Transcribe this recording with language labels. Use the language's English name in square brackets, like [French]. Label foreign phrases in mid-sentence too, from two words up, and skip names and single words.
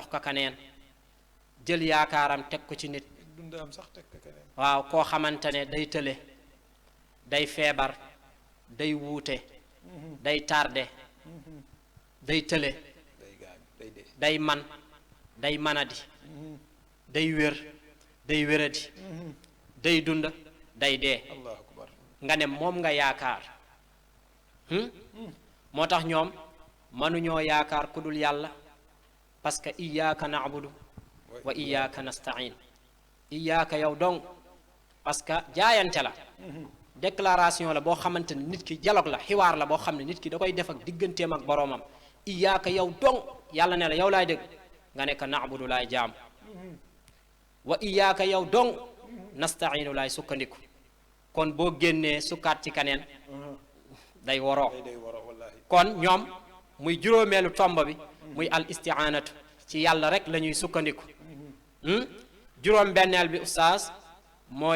[Wolof] ko kaneen jël yaakaaram teg ko ci nit waaw koo xamante ne day tële day feebar day wuute day tardé day tële day man day manadi day wér day wéradi day dund day dee nga ne moom nga yaakaar moo tax ñoom mënuñoo yaakaar ku dul yàlla [French] parce que [Arabic] إياك نعبد وإياك نستعين [Wolof] iyyaka yow dong [French] parce que [Wolof] jaayante la déclaration la boo xamante ne nit ki dialogue la xiwaar la boo xam ne nit ki da koy def ak digganteem ak boroomam iyyaka yow dong yàlla ne la yow laay dégg nga ne ko na'budu laay jaam [Arabic] وإياك [Wolof] yow dong nasta'inu laay sukkandiku kon boo génnee sukkaat ci kaneen day woroo kon ñoom muy juróomeelu tomb bi muy [Arabic] الاستعانة [Wolof] ci yàlla rek la ñuy sukkandiku juróom benneel bi ustaas mooy